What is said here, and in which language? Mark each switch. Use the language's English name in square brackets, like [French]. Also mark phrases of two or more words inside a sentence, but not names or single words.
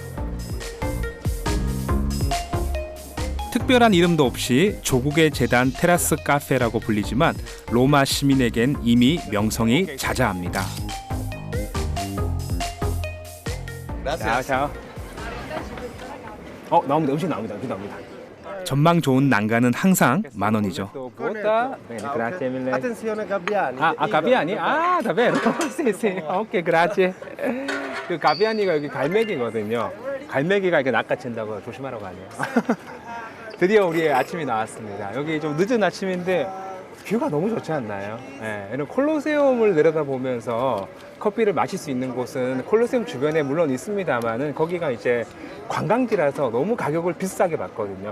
[Korean] 특별한 이름도 없이 조국의 재단 테라스 카페라고 불리지만 로마 시민에겐 이미 명성이 자자합니다. 자. 나옵니다. 음식 나옵니다. 전망 좋은 난간은 항상 10,000원이죠. [Italian] Attenzione gabbiani. 가비아니? davvero? sì. 오케이, grazie. [Korean] 그 가비아니가 여기 갈매기거든요. 갈매기가 이렇게 낚아챈다고 조심하라고 하네요. 드디어 우리의 아침이 나왔습니다. 여기 좀 늦은 아침인데 뷰가 너무 좋지 않나요? 네, 이런 콜로세움을 내려다보면서 커피를 마실 수 있는 곳은 콜로세움 주변에 물론 있습니다만은 거기가 이제 관광지라서 너무 가격을 비싸게 받거든요.